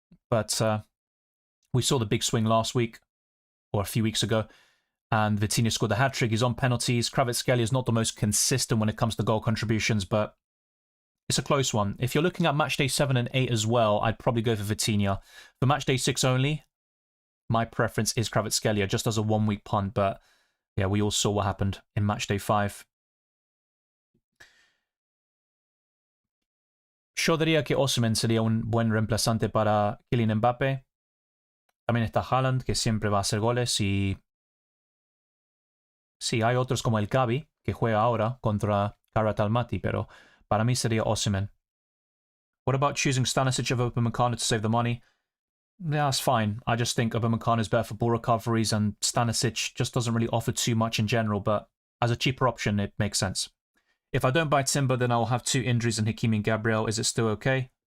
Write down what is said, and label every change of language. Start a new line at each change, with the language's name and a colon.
English: But we saw the big swing last week, or a few weeks ago, and Vitinha scored the hat-trick. He's on penalties. Kvaratskhelia is not the most consistent when it comes to goal contributions, but It's a close one. If you're looking at matchday 7 and 8 as well, I'd probably go for Vitinha. For matchday 6 only, my preference is Kvaratskhelia, just as a 1 week punt, but yeah, we all saw what happened in matchday 5.
Spanish: Yo diría que Osimhen sería un buen reemplazante para Kylian Mbappé. También está Haaland, que siempre va a hacer goles, y sí, hay otros como el Gavi, que juega ahora contra Kara Almaty, pero para mí sería Osimhen.
English: What about choosing Stanisic over Upamecano to save the money? Yeah, that's fine. I just think Upamecano is better for ball recoveries, and Stanisic just doesn't really offer too much in general, but as a cheaper option, it makes sense. If I don't buy Timber, then I'll have 2 injuries in Hakimi and Gabriel. Is it still okay?